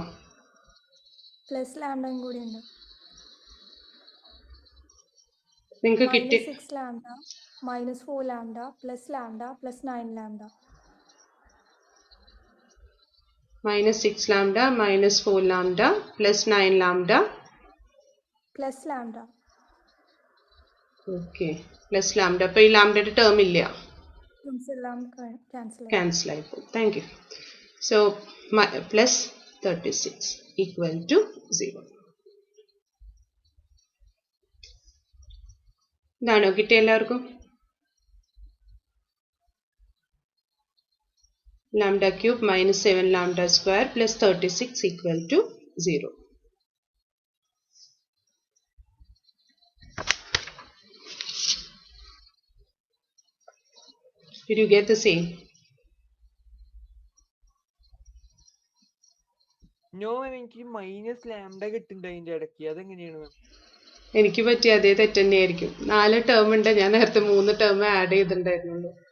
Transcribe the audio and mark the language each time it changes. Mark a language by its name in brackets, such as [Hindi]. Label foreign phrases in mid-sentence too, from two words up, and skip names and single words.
[Malayalam] പ്ലസ് ലാംഡയും കൂടി ഉണ്ട്. നിങ്ങൾക്ക് കിട്ടി [English] minus 6 lambda minus 4 lambda plus 9 lambda. minus 6 lambda minus 4 lambda plus 9 lambda. Plus lambda. Okay plus lambda. [Malayalam] അപ്പോൾ ഈ ലാംഡയുടെ ടേം ഇല്ല, ക്യാൻസൽ ആയിപ്പോയി. [English] Thank you. So plus 36 equal to 0. [Malayalam] ഇതാണോ കിട്ടിയ എല്ലാവർക്കും? [English] lambda cube minus 7 lambda square plus 36 equal to 0. Did you get the same? No, [Malayalam] എനിക്ക് [English] minus lambda [Malayalam] കിട്ടുന്നുണ്ട് അതിന്റെ ഇടയ്ക്ക്. അതെങ്ങനെയാണ്? എനിക്ക് പറ്റിയ അതേ തെറ്റ് തന്നെയായിരിക്കും. 4 ടേം ഉണ്ട്, ഞാൻ നേരത്തെ 3 [English] term add [Malayalam] ചെയ്തിട്ടുണ്ടായിരുന്നുള്ളൂ.